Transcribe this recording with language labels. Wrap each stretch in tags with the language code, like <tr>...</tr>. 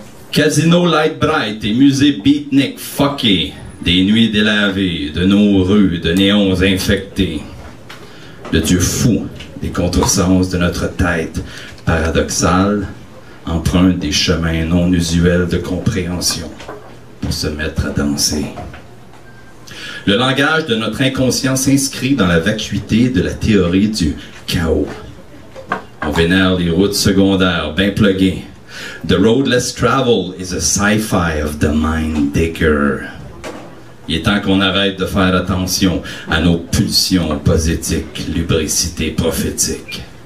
<fr>Casino Light Bright et musée beatnik fucké, des nuits délavées, de nos rues, de néons infectés, de Dieu fou, des contresens de notre tête paradoxale, emprunte des chemins non usuels de compréhension pour se mettre à danser. Le langage de notre inconscient s'inscrit dans la vacuité de la théorie du chaos. On vénère les routes secondaires bien pluguées.</fr> <en>The road less traveled is a sci-fi of the mind digger.</en> <fr>Il est temps qu'on arrête de faire attention à nos pulsions poétiques, lubricité prophétique.</fr>